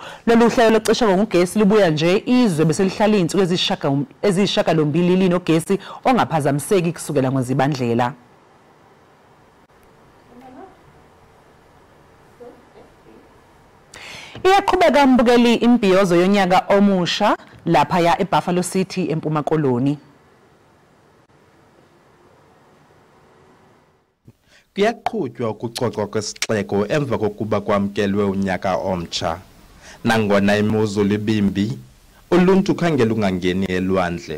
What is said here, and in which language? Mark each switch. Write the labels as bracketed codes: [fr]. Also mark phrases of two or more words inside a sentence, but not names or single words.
[zu] Lolu hlelo lokucisha ngogesi libuya nje izwe bese lihlala izinsuku ezishakalombili linogesi ongaphazamiseki kusukela ngozibandlela. Iyaqhubeka mbukeli imbiyozo yonyaka omusha lapha ya eBuffalo City eMpuma Koloni. [xh] Kuyaqhutywa ukucocwa kwesixeko emva kokuba kwamkelwe unyaka omtsha. Nangona imozulu ibimbi, uluntu khange lungangeni elwandle.